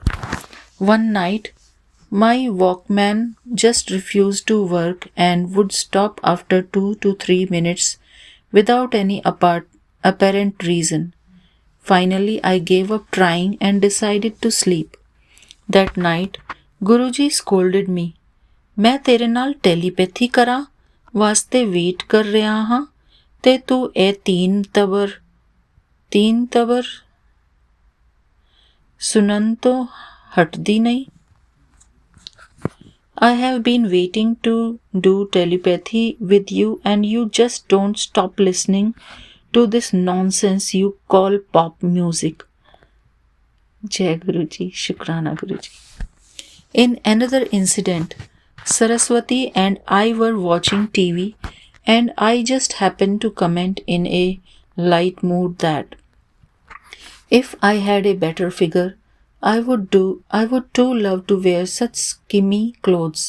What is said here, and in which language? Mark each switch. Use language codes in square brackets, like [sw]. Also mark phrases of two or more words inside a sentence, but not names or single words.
[en] One night, my Walkman just refused to work and would stop after 2 to 3 minutes without any apparent reason. Finally, I gave up trying and decided to sleep. That night, Guruji scolded me. [pa] ਮੈਂ ਤੇਰੇ ਨਾਲ ਟੈਲੀਪੈਥੀ ਕਰਾਂ ਵਾਸਤੇ ਵੇਟ ਕਰ ਰਿਹਾ ਹਾਂ ਤੇ ਤੂੰ ਏ ਤੀਨ ਤਬਰ ਸੁਣਨ ਤੋਂ ਹਟਦੀ ਨਹੀਂ. [en] I have been waiting to do telepathy with you and you just don't stop listening to this nonsense you call pop music. [pa] ਜੈ ਗੁਰੂਜੀ, ਸ਼ੁਕਰਾਨਾ ਗੁਰੂਜੀ. [en] In another incident, Saraswati and I were watching TV and I just happened to comment in a light mood that if I had a better figure, I would too love to wear such skimpy clothes.